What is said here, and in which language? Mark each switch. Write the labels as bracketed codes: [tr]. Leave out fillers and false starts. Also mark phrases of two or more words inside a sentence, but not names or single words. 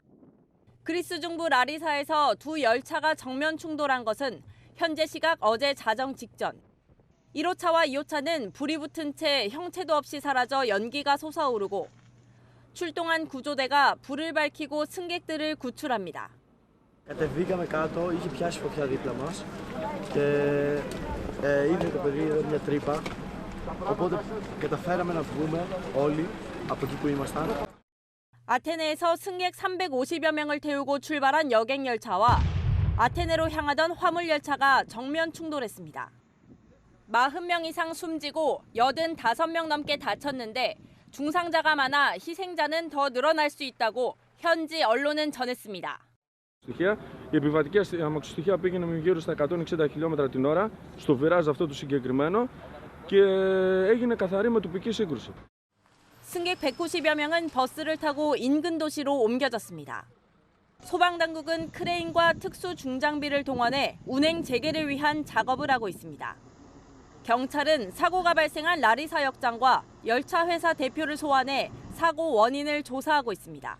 [ko] 그리스 중부 라리사에서 두 열차가 정면 충돌한 것은 현재 시각 어제 자정 직전. 1호차와 2호차는 불이 붙은 채 형체도 없이 사라져 연기가 솟아오르고 출동한 구조대가 불을 밝히고 승객들을 구출합니다. [el] Κατεβήκαμε κάτω, είχε πιάσει φωτιά δίπλα μας και είδε το παιδί εδώ μια τρύπα, οπότε καταφέραμε να βγούμε όλοι από εκεί που ήμασταν. [ko] 아테네에서 승객 350여 명을 태우고 출발한 여객열차와 아테네로 향하던 화물열차가 정면 충돌했습니다. 40명 이상 숨지고 85명 넘게 다쳤는데 중상자가 많아 희생자는 더 늘어날 수 있다고 현지 언론은 전했습니다. [el] Η επιβατική αμαξοστοιχεία πήγαινε γύρω στα 160 χιλιόμετρα την ώρα στο βιράζ αυτό το συγκεκριμένο και έγινε καθαρή με τοπική σύγκρουση. [ko] 승객 190여 명은 버스를 타고 인근 도시로 옮겨졌습니다. 소방당국은 크레인과 특수 중장비를 동원해 운행 재개를 위한 작업을 하고 있습니다. 경찰은 사고가 발생한 라리사 역장과 열차 회사 대표를 소환해 사고 원인을 조사하고 있습니다.